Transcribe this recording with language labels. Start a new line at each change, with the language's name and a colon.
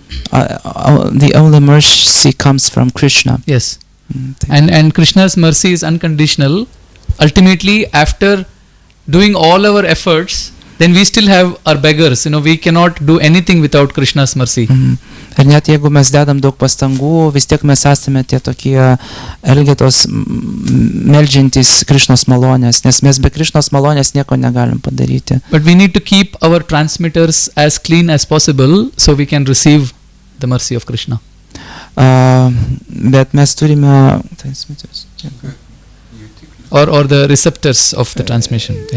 English: The only mercy comes from Krishna. Yes. And Krishna's mercy is unconditional. Ultimately, after doing all our efforts, then we still have our beggars. We cannot do anything without Krishna's mercy.
Lithuanian: Ir net jeigu mes dedam daug pastangų, vis tiek mes esame tie tokie elgetos meldžiantys Krishnos malonės, nes mes be Krishnos malonės nieko negalim padaryti.
English: But we need to keep our transmitters as clean as possible so we can receive the mercy of Krishna.
Lithuanian: Bet mes turime transmitters.
English: Or the receptors of the transmission.